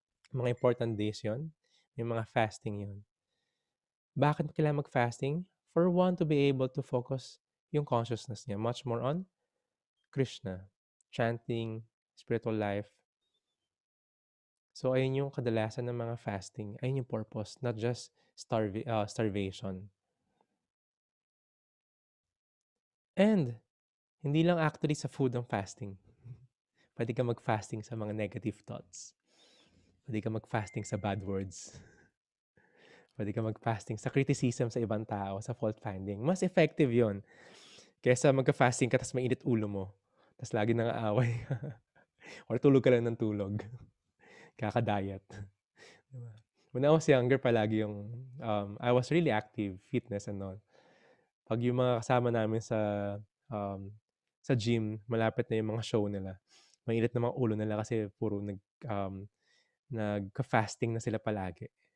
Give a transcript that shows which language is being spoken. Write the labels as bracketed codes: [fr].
[tl] Mga important days yon, yung mga fasting yon. Bakit kailangan mag-fasting? [en] For one to be able to focus yung consciousness niya much more on Krishna, chanting, spiritual life. [tl] So, ayun yung kadalasan ng mga fasting. Ayun yung purpose, [en] not just starvation. [tl] And, hindi lang actually sa food ang fasting. Pwede ka mag-fasting sa mga negative thoughts. Pwede ka mag-fasting sa bad words. Pwede ka mag-fasting sa criticism sa ibang tao, sa fault finding. Mas effective yon kaysa magka-fasting ka tapos mainit ulo mo. Tapos lagi nang aaway. Or tulog ka lang ng tulog. Kaka-diet. Diba? [en] When I was younger, [tl] palagi yung, [en] I was really active, fitness and all. [tl] Pag yung mga kasama namin sa gym, malapit na yung mga show nila. Mainit na mga ulo nila kasi puro nagka-fasting na sila palagi.